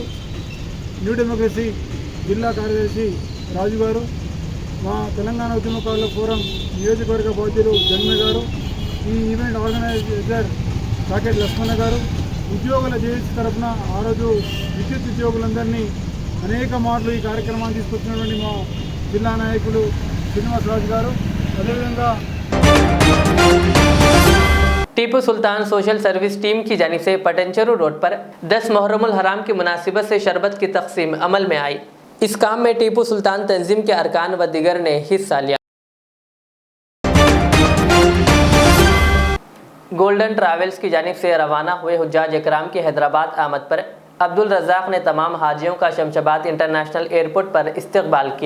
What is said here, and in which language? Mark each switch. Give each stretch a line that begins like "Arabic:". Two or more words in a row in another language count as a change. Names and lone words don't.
Telugu: న్యూ డెమోక్రసీ జిల్లా కార్యదర్శి రాజు గారు, మా తెలంగాణ ఉద్యమకారుల ఫోరం నియోజకవర్గ బాధ్యులు జన్మ గారు, ఈ
English: event organizer
Telugu: రాకెట్ లక్ష్మణ గారు, ఉద్యోగుల జేఏసీ తరఫున ఆ రోజు విద్యుత్ ఉద్యోగులందరినీ అనేక మార్లు ఈ కార్యక్రమాన్ని తీసుకొచ్చినటువంటి మా జిల్లా నాయకులు శ్రీనివాసరాజు గారు, అదేవిధంగా
Urdu: ٹیپو سلطان سوشل سروس ٹیم کی جانب سے پٹنچرو روڈ پر 10 محرم الحرام کی مناسبت سے شربت کی تقسیم عمل میں آئی۔ اس کام میں ٹیپو سلطان تنظیم کے ارکان و دیگر نے حصہ لیا۔ گولڈن ٹریولز کی جانب سے روانہ ہوئے حجاج اکرام کی حیدرآباد آمد پر عبدالرزاق نے تمام حاجیوں کا شمشاباد انٹرنیشنل ایئرپورٹ پر استقبال کیا۔